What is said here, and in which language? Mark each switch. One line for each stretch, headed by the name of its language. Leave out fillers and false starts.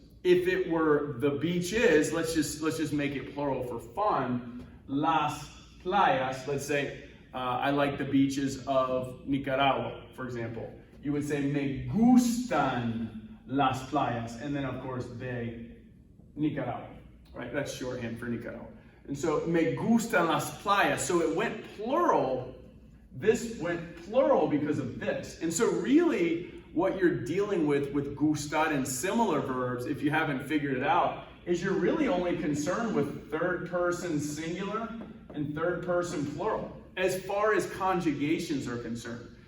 English: If it were the beaches, let's just make it plural for fun.
Spanish: Las playas,
English: let's say, I like the beaches of Nicaragua, for example. You would say,
Spanish: me gustan las playas,
English: and then of course,
Spanish: de Nicaragua,
English: right? That's shorthand for Nicaragua. And so,
Spanish: me gustan las playas.
English: So it went plural. This went plural because of this. And so really, what you're dealing with gustar and similar verbs, if you haven't figured it out, is you're really only concerned with third person singular and third person plural, as far as conjugations are concerned.